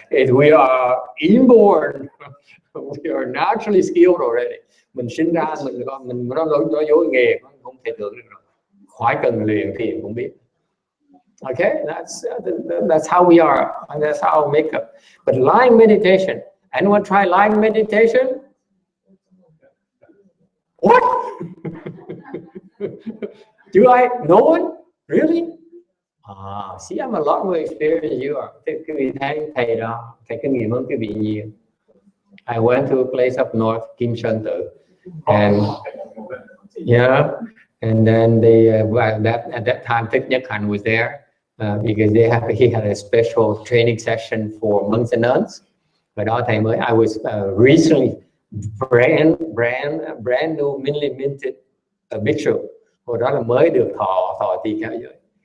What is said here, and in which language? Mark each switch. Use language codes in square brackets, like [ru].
[en] We are inborn. We are naturally skilled already. [vi] Mình sinh ra mình nói dối nghề không thể tưởng được rồi. Khỏi cần luyện thiền cũng biết. [en] Okay, that's how we are, and that's how we make up. But lying meditation, anyone try lying meditation? What? Do I? No one? Really? See, I'm a lot more experienced than you are. [vi] Quý vị thấy thầy đó, thầy kinh nghiệm hơn quý vị nhiều. [en] I went to a place up north, Kim Sơn Tự, and yeah, and then at that time, Thích Nhất Hạnh was there because he had a special training session for monks and nuns. [vi] Và đó thầy mới, [en] I was recently brand new, minted a bhikshu. [vi] Hồi đó là mới được thọ tỳ kheo giới.